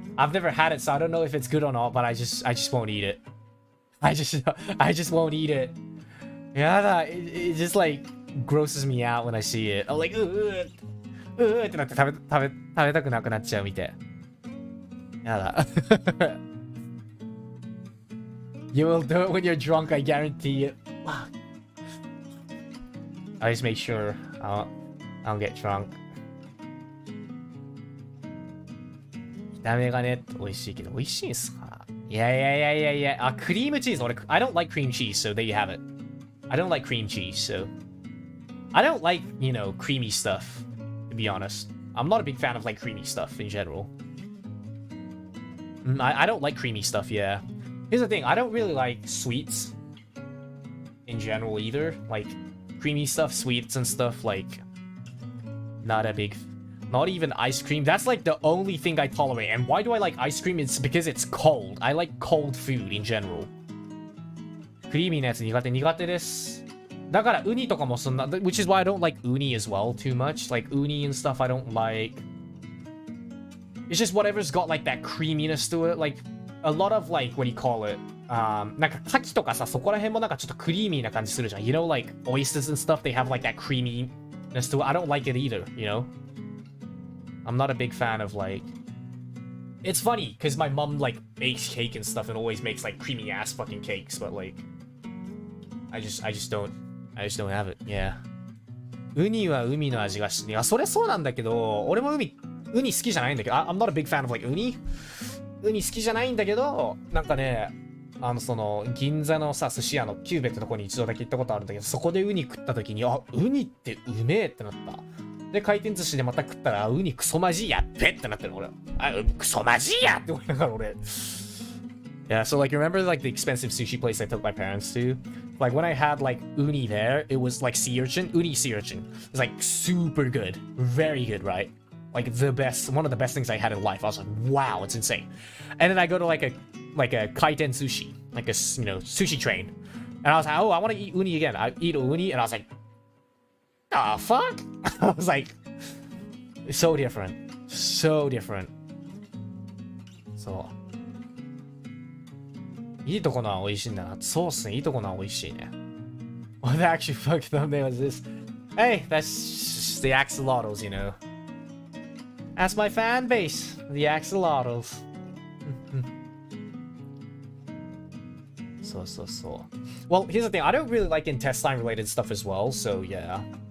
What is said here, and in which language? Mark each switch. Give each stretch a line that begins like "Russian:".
English: I've never had it, so I don't know if it's good or not, but I just won't eat it. I just won't eat it. Yeah, it just like grosses me out when I see it. I'm like,
Japanese: ってなって食べたくなくなっちゃうみたい。やだ。
English: You will do it when you're drunk, I guarantee it. I just make sure I don't get drunk.
Japanese: 炒めがね、美味しいけど、美味しいんすか？いや。あ、クリームチーズ。俺、
English: I don't like cream cheese, so there you have it. I don't like cream cheese, so... I don't like, you know, creamy stuff, to be honest. I'm not a big fan of, like, creamy stuff in general. I don't like creamy stuff, yeah. Here's the thing, I don't really like sweets in general either. Like, creamy stuff, sweets and stuff, like... Not a big... Not even ice cream. That's like the only thing I tolerate. And why do I like ice cream? It's because it's cold. I like cold food in general.
Japanese: クリーミーなやつ苦手です。だからウニとかもそんな、
English: which is why I don't like uni as well too much. Like uni and stuff I don't like. It's just whatever's got like that creaminess to it. Like a lot of like, what do you call it?
Japanese: なんか牡蠣とかさ、そこら辺もなんかちょっとクリーミーな感じするじゃん。
English: You know, like oysters and stuff, they have like that creaminess to it. I don't like it either, you know? I'm not a big fan of like... It's funny, because my mom like bakes cake and stuff and always makes like creamy ass fucking cakes, but like... I just don't have it, yeah.
Japanese: ウニは海の味がし、いや、それそうなんだけど、俺もウニ好きじゃないんだけど、
English: I'm not a big fan of like
Japanese: ウニ好きじゃないんだけど、なんかね、その、銀座のさ、寿司屋のキューベってとこに一度だけ行ったことあるんだけど、そこでウニ食った時に、あ、ウニってうめえってなった。で、回転寿司でまた食ったら、ウニクソマジやっべってなってる俺。あ、クソマジやって思いながら俺。
English: Yeah, so like remember like the expensive sushi place I took my parents to? Like when I had like uni there, it was like sea urchin, uni sea urchin. It's like super good, very good, right? Like the best, one of the best things I had in life. I was like, wow, it's insane. And then I go to like a kaiten sushi, like a, you know, sushi train. And I was like, oh, I want to eat uni again. I eat uni and I was like, the fuck? I was like, it's so different. So different.
Japanese: そう。いいとこのは美味しいんだな。そうっすね。いいとこのは美味しいね。
English: What the actual fuck thumbnail is this? Hey, that's just the axolotls, you know. That's my fan base. The axolotls. So. Well, here's the thing. I don't really like intestine-related stuff as well, so yeah.